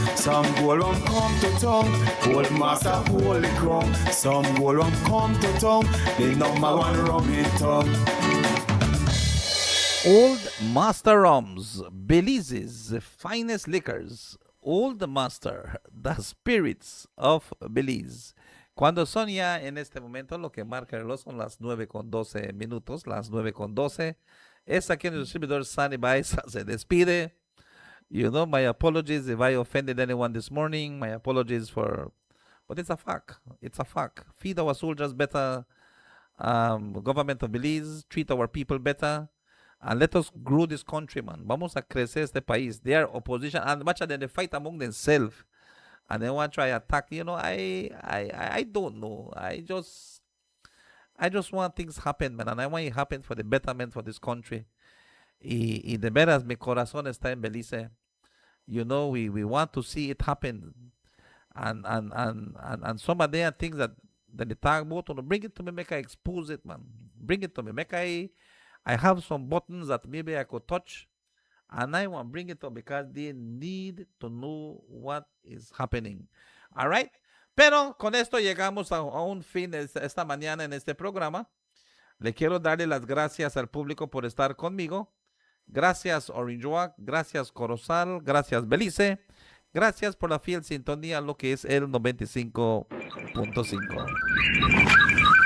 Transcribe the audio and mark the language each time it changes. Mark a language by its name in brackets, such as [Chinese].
[English] Some gold rum come to tongue, old master holy crown. Some gold rum come to tongue, the number one rum in town. Old Master Rums, Belize's finest liquors. Old Master, the spirits of Belize. [Spanish] Cuando son ya en este momento, lo que marca el reloj son las 9:12, las 9:12. Es aquí en el distribuidor Sunny Baez se despide. [English] You know, my apologies if I offended anyone this morning. My apologies for, but it's a fact. It's a fact. Feed our soldiers better. Government of Belize, treat our people better. And let us grow this country, man. [Spanish] Vamos a crecer este país. [English] They are opposition, and much of them they fight among themselves, and they want to try attack. You know, I don't know. I just want things happen, man, and I want it happen for the betterment for this country. [Spanish] Y de veras, mi corazón está en Belize. [English] You know, we want to see it happen, and some of them things that they talk about. Bring it to me, make I expose it, man. Bring it to me, make I have some buttons that maybe I could touch, and I want to bring it up because they need to know what is happening. All right? [Spanish] Pero con esto llegamos a un fin de esta mañana en este programa. Le quiero darle las gracias al público por estar conmigo. Gracias Orange Walk, gracias Corozal, gracias Belice, gracias por la fiel sintonía a lo que es el 95.5.